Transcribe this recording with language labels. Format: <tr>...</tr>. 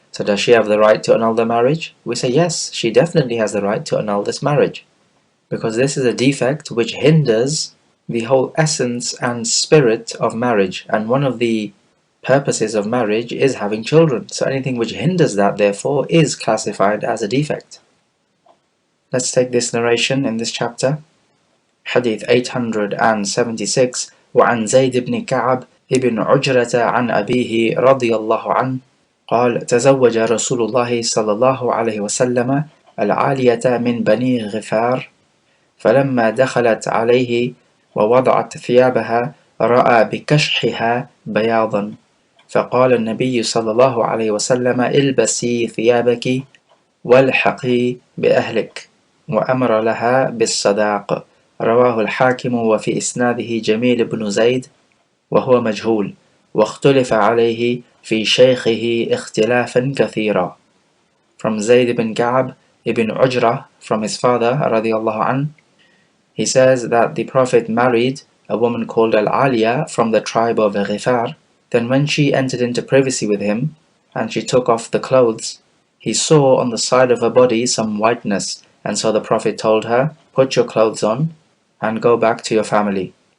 <en>So does she have the right to annul the marriage? We say yes, she definitely has the right to annul this marriage, because this is a defect which hinders the whole essence and spirit of marriage, and one of the purposes of marriage is having children. So anything which hinders that therefore is classified as a defect. Let's take this narration in this chapter. Hadith 876.</en> <ar>وعن زيد بن كعب ابن عجرة عن أبيه رضي الله عنه قال تزوج رسول الله صلى الله عليه وسلم العالية من بني غفار، فلما دخلت عليه ووضعت ثيابها رأى بكشحها بياضا، فقال النبي صلى الله عليه وسلم البسي ثيابك، والحقي بأهلك وأمر لها بالصداق. رواه الحاكم وفي إسناده جميل بن زيد وهو مجهول، واختلف عليه في شيخه اختلافا كثيرا.</ar> <en>From Zayd ibn Ka'b ibn Ujrah, from his father radiallahu anh, he says that the Prophet married a woman called Al-Aliya from the tribe of Ghifar. Then when she entered into privacy with him, and she took off the clothes, he saw on the side of her body some whiteness, and so the Prophet told her, "Put your clothes on and go back to your family."</en>